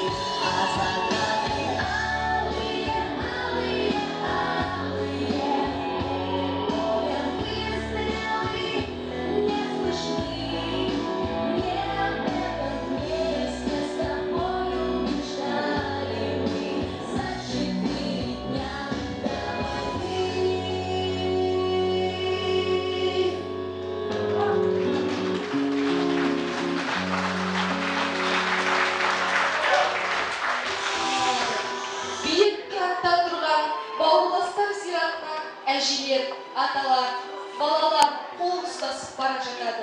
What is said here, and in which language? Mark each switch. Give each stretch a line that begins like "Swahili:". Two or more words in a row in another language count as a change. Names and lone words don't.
Russian: А закаты алые, алые, алые, перед боем выстрелы не слышны. Не в этом месте с тобою мечтали мы за 4 дня до войны.
Kazakh: Биік қиратта тұрған бауырластар зиратына әжелер, аталар, балалар қол ұстасып бара жатады.